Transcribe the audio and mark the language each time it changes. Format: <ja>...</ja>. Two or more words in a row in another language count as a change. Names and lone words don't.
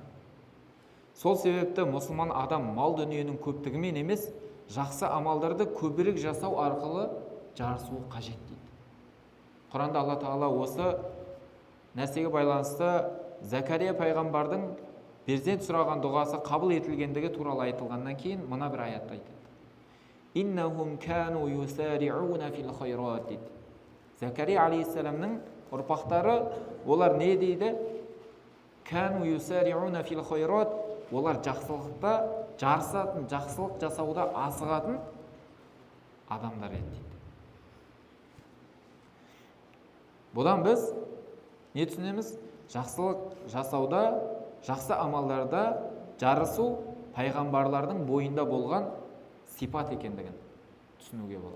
<kk>Сол себепті мұсылман адам мал дүниенің көптігімен емес, жақсы амалдарды көбірек жасау арқылы жарысуы қажет дейді. Құранда Алла Тағала осы нәрсеге байланысты Закария пайғамбардың перзент сұраған дұғасы қабыл етілгендігі туралы айтылғаннан кейін мына бір аятты айтады.</kk> <ar>إنهم كانوا يسارعون في الخيرات дейді.</ar> <kk>Закария алейхиссаламның ұрпақтары олар не дейді?</kk> <ar>كانوا يسارعون في الخيرات,</ar> <kk>олар жақсылықта жарысатын, жақсылық жасауда асығатын адамдар еді дейді. Бұдан біз не түсінеміз? Жақсылық жасауда, жақсы амалдарда жарысу пайғамбарлардың бойында болған сипат екендігін түсінуге болады.</kk>